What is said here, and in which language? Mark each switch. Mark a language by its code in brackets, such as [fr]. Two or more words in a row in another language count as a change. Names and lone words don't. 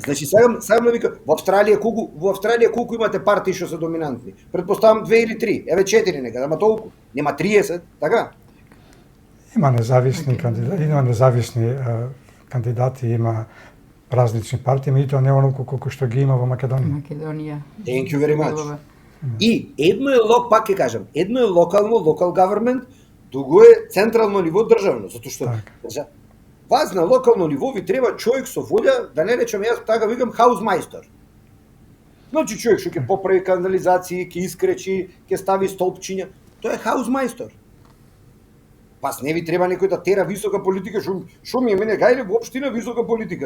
[mk] Значи сакам да вика, во Австралија колку имате партии што се доминантни? Претпоставам 2 или 3, еве 4 некаде, ама толку. Нема 30, така? Има независни кандидати, има различни партии, меѓутоа не онолку колку што ги има во Македонија. [en] Thank you very much. [mk] И едно е пак ќе кажам, едно е [en] local government, [mk] друго е централно ниво државно, затоа што вас на локално ниво ви треба човек со волја, да не речем јас така викам хаузмајстор. Значи човек што ќе поправи канализации, ќе искречи, ќе стави столпчиња, тоа е хаузмајстор. Пас не ви треба некој да тера висока политика, што ми е мене гајле воопштина висока политика.